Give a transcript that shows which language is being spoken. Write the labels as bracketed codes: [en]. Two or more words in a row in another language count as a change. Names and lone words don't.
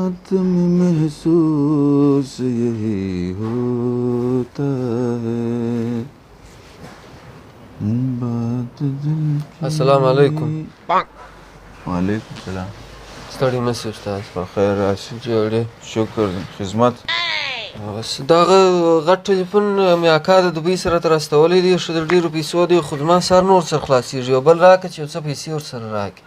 [ur] میں محسوس یہی ہوتا ہے بات دل کی. [ar] السلام علیکم. وعلیکم السلام. [ps] ستړي مشي استاد. په خیر راشي. جوړې. شکر خدمت. بس دغه غټ ټلیفون مې اکا د دوبۍ سره ته راستولی دی، ښه د ډېرو پیسو دی، خو زما سر نور ورسره خلاصېږي. یو بل راکړه چې یو څه پیسې ورسره راکړي.